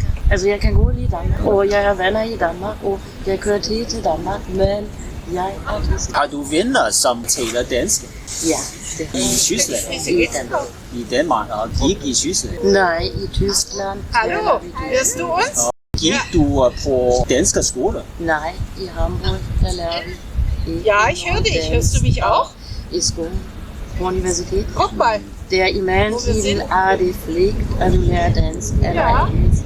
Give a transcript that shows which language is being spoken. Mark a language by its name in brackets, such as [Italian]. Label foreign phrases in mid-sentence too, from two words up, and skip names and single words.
[Danish] Altså jeg kan gå i Danmark, og jeg har venner i Danmark, og jeg kører til Danmark, men jeg er tysker. Har du venner, som taler dansk? Ja. Det I Tyskland? I Danmark. I Danmark, og gik i Tyskland? Nej, i Tyskland. [German] Hallo, hørst du uns? [Danish] Gik du på danske skole? Nej, i Hamburg, der lærer vi. [German] Ja, ich höre dich. Hörst du mich auch? [Danish] I skolen. På universitet. [German] Guck mal. [Danish] Der i mellemtiden er det pligt at lære dansk eller engelsk.